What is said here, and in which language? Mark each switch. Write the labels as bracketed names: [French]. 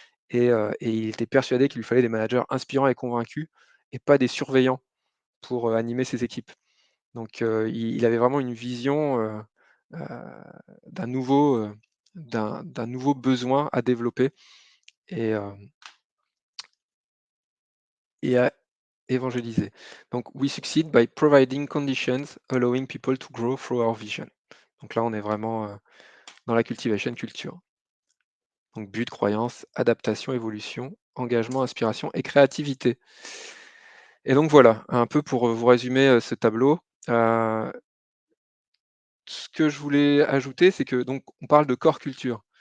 [French] Et il était persuadé qu'il lui fallait des managers inspirants et convaincus, et pas des surveillants pour animer ses équipes. Donc il avait vraiment une vision heu, d'un nouveau, d'un nouveau besoin à développer et à évangéliser. [English] Donc we succeed by providing conditions allowing people to grow through our vision. [French] Donc là, on est vraiment dans la cultivation culture. Donc but, croyance, adaptation, évolution, engagement, inspiration et créativité. Et donc voilà, un peu pour vous résumer ce tableau. Ce que je voulais ajouter, c'est que donc on parle de core culture.